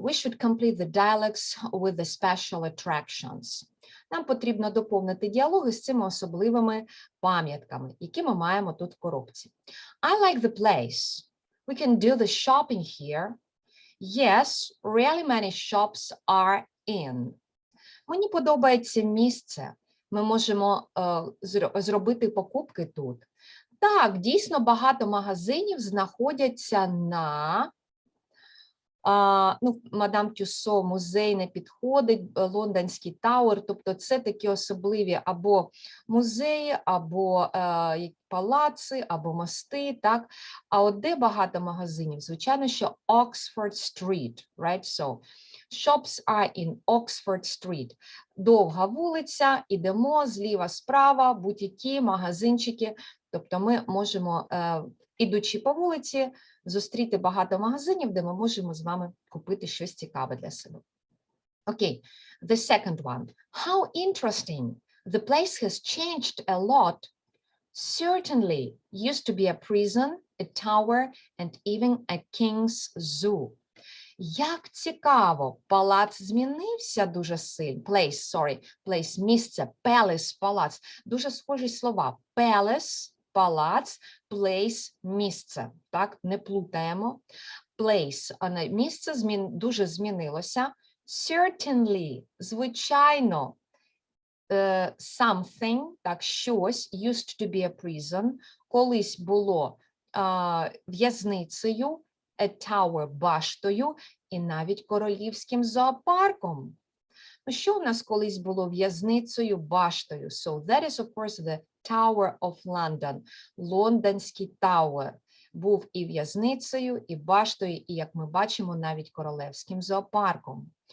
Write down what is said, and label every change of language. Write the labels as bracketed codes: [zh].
[en] We should complete the dialogues with the special attractions. [uk] Нам потрібно доповнити діалоги з цими особливими пам'ятками, які ми маємо тут в коробці. [en] I like the place. We can do the shopping here. Yes, really many shops are in. [uk] Мені подобається місце. Ми можемо зробити покупки тут. Так, дійсно багато магазинів знаходяться на... Мадам Тюссо музей не підходить, Лондонський Тауер, тобто це такі особливі або музеї, або палаци, або мости, так? А от де багато магазинів? Звичайно, що [en] Oxford Street, right? So, shops are in Oxford Street. [uk] Довга вулиця, ідемо зліва справа, будь-які магазинчики, тобто ми можемо, ідучи по вулиці, зустріти багато магазинів, де ми можемо з вами купити щось цікаве для себе. [en] Okay, the second one. How interesting. The place has changed a lot. Certainly used to be a prison, a tower, and even a king's zoo. [uk] Як цікаво, палац змінився дуже сильно. Place, місце, palace, палац. Дуже схожі слова. Palace, палац, place, місце. Так, не плутаємо. place, місце дуже змінилося. Certainly, звичайно, something, так, щось, [en] used to be a prison, [uk] колись було в'язницею, [en] a tower, [uk] баштою, і навіть королівським зоопарком. Що у нас колись було в'язницею, баштою? [en] So that is, of course, the Tower of London. [uk] Лондонський Tower був і в'язницею, і баштою, і, як ми бачимо, навіть королевським зоопарком.